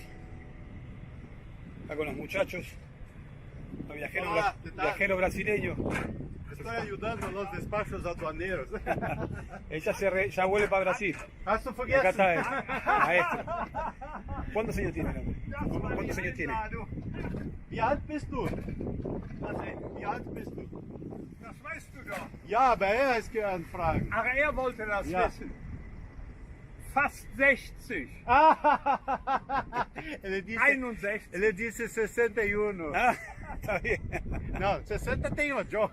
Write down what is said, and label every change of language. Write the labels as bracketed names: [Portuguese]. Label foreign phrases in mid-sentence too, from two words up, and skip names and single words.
[Spanish] Acá con los muchachos. El viajero brasileño. Estoy ayudando a los despachos aduaneros. Ella ya vuelve para Brasil. Y acá está él, maestro. ¿Cuántos años tiene el hombre? ¿Cuántos años tiene? [German] Wie alt bist du? Wie alt bist du? Das weißt du doch. Ja, aber er ist gern fragen. Ach, er wollte das wissen. Fast 60. [Portuguese] Ele disse, 61. ele disse 61. [Spanish] Ah, está bien. [Portuguese] Não, 60 tenho eu.